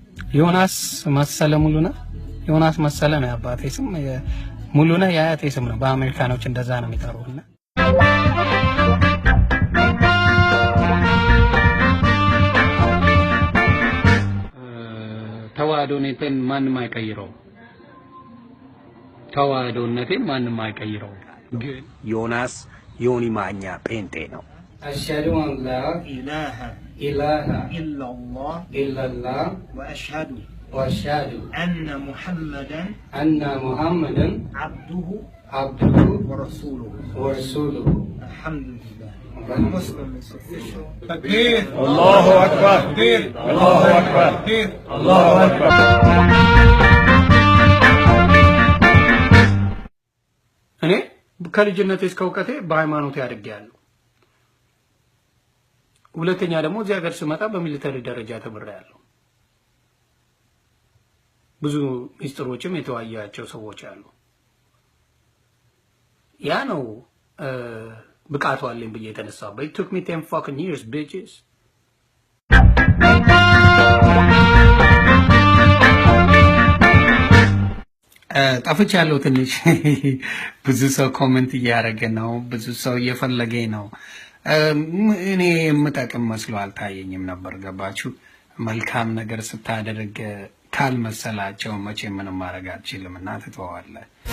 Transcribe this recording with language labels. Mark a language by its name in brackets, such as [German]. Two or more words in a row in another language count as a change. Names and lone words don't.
[Amharic] ዮናስ መሰለ ሙሉነህ ዮናስ መሰለ ነው አባቴ ስም ሙሉነህ የአያቴ ስም ነው በአሜሪካኖች እንደዛ ነው የሚጠሩና ተዋዶነቴን ማንንም አይቀይረው ተዋዶነቴን ማንንም አይቀይረው ግን ዮናስ ዮኒ ማኛ ጴንጤ ነው [Arabic] أشهد أن لا إله إلا الله وأشهد أن محمدا عبده ورسوله الحمد لله مسلم تكبير الله أكبر تكبير الله أكبر تكبير الله أكبر [Amharic] እኔ ከልጅነቴ እስከ ዕውቀቴ በሃይማኖቴ አድጌያለሁ ሁለተኛ ደግሞ እዚህ ሀገር ስመጣ በሚሊተሪ ደረጃ ተምሬያለሁ ብዙ ሚስጥሮችም የተዋያቸው ሰዎች አሉ ያ ነው ብቃቱ አለኝ ብዬ የተነሳው [English] but it took me 10 fucking years bitches [Amharic] ጠፍቻለሁ ትንሽ ብዙ ሰው ኮሜንት እያደረገ ነው ብዙ ሰው እየፈለገኝ ነው እኔ የምጠቅም መስሎ አልታየኝም ነበር ገባችሁ መልካም ነገር ስታደርግ ካልመሰላቸው መቼ ምንም ማድረግ አትችልምና ትተዋለህ